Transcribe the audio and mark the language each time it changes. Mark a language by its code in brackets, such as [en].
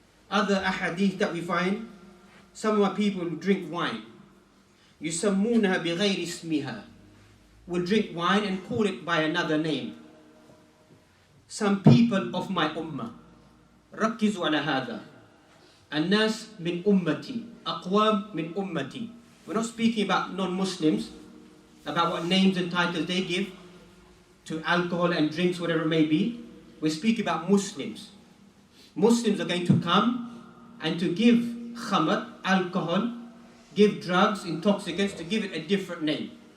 [en] Other ahadith that we find, some of our people drink wine. [ar] يسمونها بغير اسمها, [en] will drink wine and call it by another name. Some people of my ummah, [ar] ركزوا على هذا. الناس من أمتي, أقوام من أمتي. [en] We're not speaking about non-Muslims, about what names and titles they give to alcohol and drinks, whatever it may be. We speak about Muslims. Muslims are going to come and to give khamr, alcohol, give drugs, intoxicants, to give it a different name.